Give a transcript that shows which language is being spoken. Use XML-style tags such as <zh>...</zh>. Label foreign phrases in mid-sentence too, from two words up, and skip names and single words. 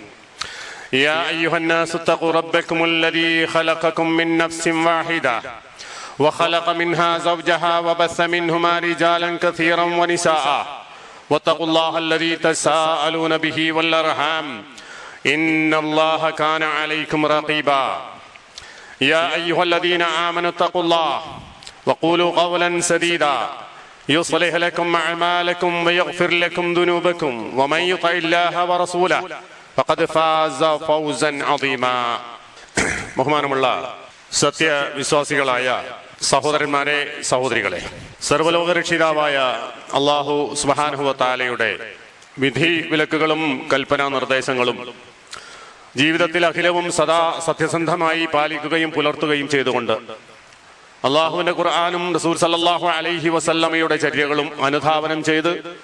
<ar>يا أيها الناس اتقوا ربكم الذي خلقكم من نفس واحدة وخلق منها زوجها وبث منهما رجالا كثيرا ونساء واتقوا الله الذي تساءلون به والأرحام إن الله كان عليكم رقيبا. يا أيها الذين آمنوا اتقوا الله وقولوا قولا سديدا يصلح لكم أعمالكم ويغفر لكم ذنوبكم ومن يطع الله ورسوله فقد فاز فوزا عظيما.</ar> <ml>ബഹുമാനമുള്ള സത്യവിശ്വാസികളായ സഹോദരന്മാരെ, സഹോദരികളെ, സർവ്വലോകരക്ഷിതാവായ അല്ലാഹു</ml> <ar>سبحانه وتعالى</ar> <ml>വിധി വിലക്കുകളും കൽപ്പനാ നിർദ്ദേശങ്ങളും ജീവിതത്തിൽ അഖിലവും സദാ സത്യസന്ധമായി പാലിക്കുകയും പുലർത്തുകയും ചെയ്തുകൊണ്ട് അള്ളാഹുവിന്റെ ഖുർആനും റസൂൽ</ml> <ar>صلى الله عليه وسلم</ar> <ml>ചര്യകളും അനുധാവനം ചെയ്ത്</ml>